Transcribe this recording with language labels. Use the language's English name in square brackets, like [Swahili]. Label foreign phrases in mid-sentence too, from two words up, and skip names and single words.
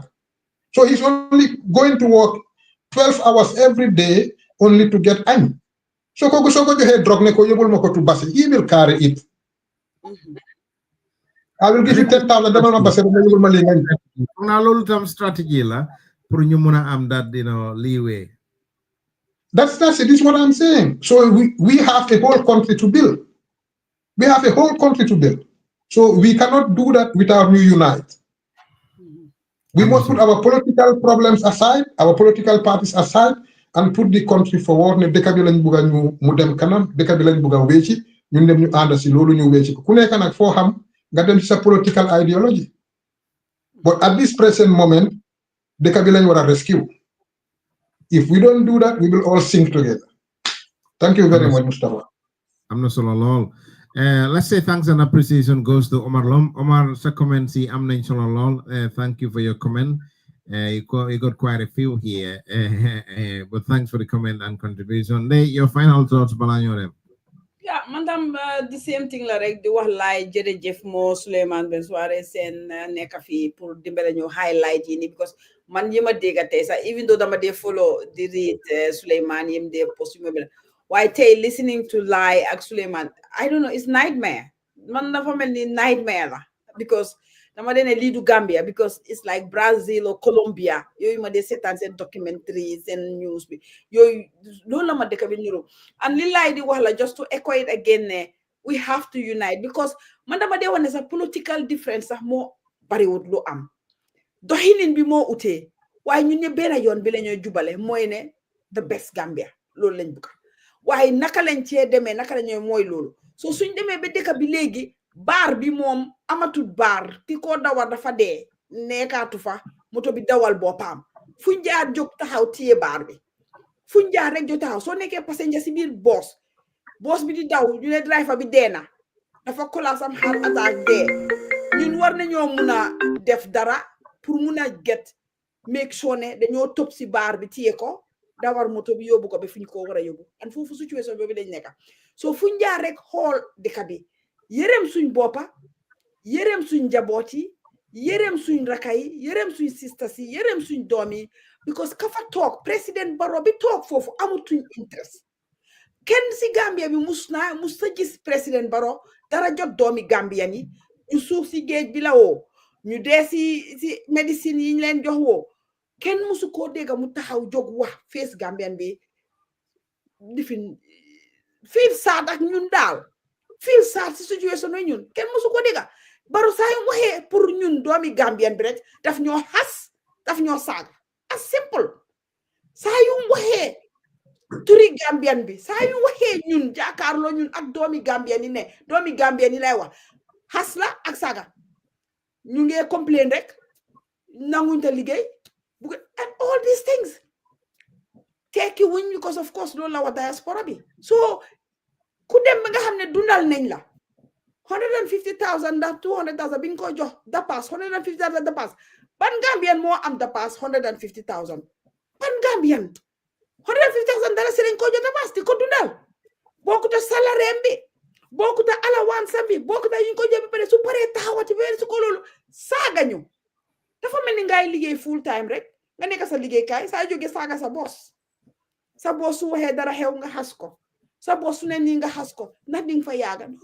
[English] So he's only going to work 12 hours every day only to get any. So he will carry it. I will give you [Wolof] 10,000. Strategy la pour ñu mëna am [English] that leeway. That's it. This is what I'm saying. So we have a whole country to build. We have a whole country to build. So we cannot do that without we unite. We must put our political problems aside, our political parties aside, and put the country forward. [Wolof] Ne deka bi lañ bëgga ñu mu dem kanam, deka bi lañ bëgga wéci, ñun dem ñu ànd ci loolu ñu wéci ko. Ku nekk nak fo xam nga dem ci sa [English] political ideology. But at this present moment, [Wolof] deka bi lañ wara rescue. [English] If we don't do that, we will all sink together. Thank you very much, Mustafa. I'm not solo lol. Let's say thanks and appreciation goes to Omar Lom. [Wolof] Omar, sa comment si am nañ solo lol. [English] Thank you for your comment. You got quite a few here, but thanks for the comment and contribution. Your final thoughts, Balanyo. [Wolof] Yeah, madam, [English] the same thing [Wolof] la rek di wax lay jërëjëf mo Souleymane Ben Soare sen nekk fi pour dimbale ñu highlight yi ni because man yima dégga tey sax [English] even though [Wolof] dama dee follow di read Souleymane yim dee post yu mobile waaye tey [English] listening to [Wolof] Lai ak Souleymane [English] I don't know it's nightmare [Wolof] man dafa mel ni nightmare la because dama dee ne lii du Gambia [English] because it's like Brazil or Colombia [Wolof] yooyu ma dee seetaan seen [English] documentaries and news [Wolof] bi yooyu loolu la ma dëkk bi niru and li Lai di wax la [English] just to echo it again [Wolof] ne [English] we have to unite [Wolof] because man dama dee wax ne sax [English] political difference [Wolof] sax moo bariwut lu am doxalin bi moo utee waaye ñun ne benn yoon bi la ñoo jubale mooy ne [English] the best [Wolof] Gambia loolu lañ bëgg waaye naka lañ cee demee naka la ñooy mooy loolu so suñ demee ba dëkk bi léegi baar bi moom amatul baar ki ko dawal dafa dee nekkaatu fa moto bi dawal boppam fuñ jaar jóg taxaw téye baar bi fuñ jaar rek jóg taxaw soo nekkee passenger si biir boos bi di daw ñu ne driver bi dee na dafa collapse am [English] heart attack [Wolof] dee ñun war nañoo mun a def dara pour mun a [English] get make sure [Wolof] ne dañoo topp si baar bi téye ko dawar moto bi yóbbu ko ba fi ñu ko war a yóbbu and foofu situation boobu lañ nekka so fuñ jaar rek xool dëkk bi yërëm suñ boppa yërëm suñ njaboot yi yërëm suñ raka yi yërëm suñ sisters yi yërëm suñ doom yi because ka fa toog président Barrow bi toog foofu amutuñ interest kenn si Gambia bi mus sa gis président Barrow dara jot doomi Gambian yi ñu suuf si géej bi la woo ñu dee si médecine yi ñu leen jox woo kenn musu koo dégga mu taxaw jóg wax face Gambian bi difin [English] feel sad [Wolof] ak ñun daal [English] feel sad [Wolof] si situation yi ñun kenn musu ko dégga Barrow saa yu waxee pour ñun doomi Gambian bi rek daf ñoo xas daf ñoo saaga [English] as simple [Wolof] saa yu waxee turi Gambian bi saa yu waxee ñun jàkkaarloo ñun ak doomi Gambian yi ne doomi Gambian yi lay wax xas la ak saaga ñu ngee complain rek nanguñ ta liggéey [English] and all these things [Wolof] tekki wuñ [English] because of [Wolof] course loolu la wax diaspora bi so ku dem ba nga xam ne dundal nañ la 150,000 ndax 200,000 bi nga ko jox dapaas 150,000 dapaas ban Gambian moo am dapaas 150,000 ban Gambian 150,000 dara si lañ ko jox dapaas di ko dundal bokkuta salaire bi bokkuta allowance bi bokkuta ñu ko jox ba pare su paree taxawati ba su ko loolu saaga ñu dafa mel ni ngay liggéey [English] full time [Wolof] rek nga nekk sa liggéeykaay saa jógee saaga sa boss su waxee dara xew nga xas ko sa boss su ne nii nga xas ko ndax di nga fa yaaga